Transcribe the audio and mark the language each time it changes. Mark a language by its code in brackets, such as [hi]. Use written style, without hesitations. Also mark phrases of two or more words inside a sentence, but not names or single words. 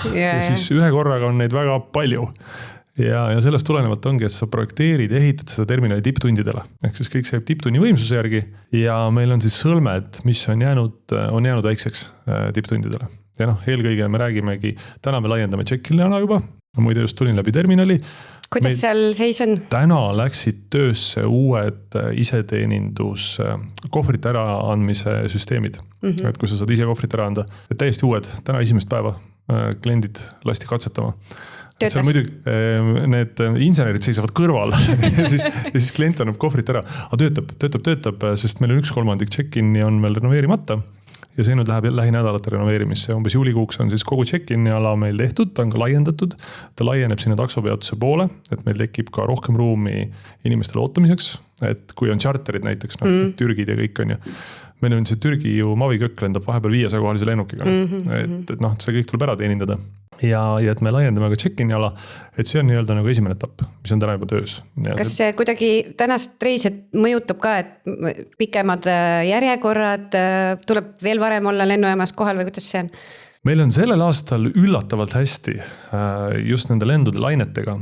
[et] Ja siis ühe korraga on neid väga palju. Ja sellest tulenevalt ongi, et sa projekteerid ja ehitad seda terminali tipptundidele. Ehk siis kõik see tipptunni võimsuse järgi ja meil on siis sõlmed, mis on jäänud väikseks tipptundidele. Ja eelkõige me räägimegi, täna me laiendame check-in ala juba, muide just tulin läbi terminali. Kuidas seal seis on? Täna läksid töösse uued iseteenindus kohvrite äraandmise süsteemid. Et kui sa saad ise kohvrit ära anda, et täiesti uued, täna esimest päeva kliendid lasti katsetama. Seal muidugi need insenerid seisavad kõrval ja siis klient annab kohvrit ära. Aga töötab, sest meil on 1/3 check-in ja on meil renoveerimata. Ja see nüüd läheb lähinädalate renoveerimisse. Umbes juulikuuks on siis kogu check-in ala meil tehtud, ta on ka laiendatud. Ta laieneb sinna taksopeatuse poole, et meil tekib ka rohkem ruumi inimestele ootamiseks. Et kui on charterid näiteks, Türgid ja kõik on ju. Meil on see Türgi ju Mavi Kökk lendab vahepeal 500 kohalise lennukiga. Et see kõik tuleb ära teenindada. Ja et me laiendame ka check-in ala, et see on nii-öelda nagu esimene etapp, mis on täna juba töös. Kas see kuidagi tänast reiset mõjutab ka, et pikemad järjekorrad, tuleb veel varem olla lennujaamas kohal või kuidas see on? Meil on sellel aastal üllatavalt hästi just nende lendude lainetega.